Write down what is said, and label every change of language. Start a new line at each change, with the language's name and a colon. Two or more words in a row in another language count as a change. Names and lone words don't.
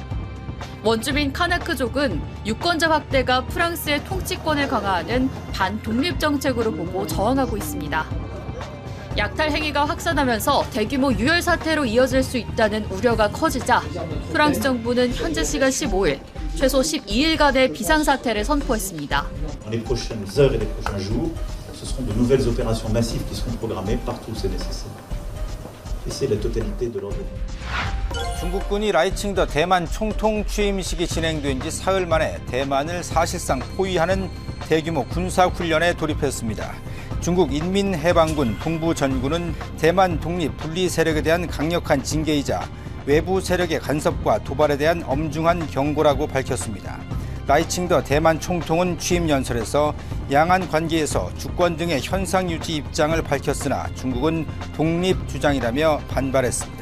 Korean: 원주민 카나크족은 유권자 확대가 프랑스의 통치권을 강화하는 반독립 정책으로 보고 저항하고 있습니다. 약탈 행위가 확산하면서 대규모 유혈 사태로 이어질 수 있다는 우려가 커지자 프랑스 정부는 현재 시간 15일, 최소 12일간의 비상사태를 선포했습니다.
French: Ce seront de nouvelles opérations massives qui seront programmées partout où c'est nécessaire. Et c'est la totalité de l'ordre.
Korean: 중국군이 라이칭더 대만 총통 취임식이 진행된 지 사흘 만에 대만을 사실상 포위하는 대규모 군사훈련에 돌입했습니다. 중국 인민해방군 동부 전군은 대만 독립 분리 세력에 대한 강력한 징계이자 외부 세력의 간섭과 도발에 대한 엄중한 경고라고 밝혔습니다. 라이칭더 대만 총통은 취임 연설에서 양안 관계에서 주권 등의 현상 유지 입장을 밝혔으나 중국은 독립 주장이라며 반발했습니다.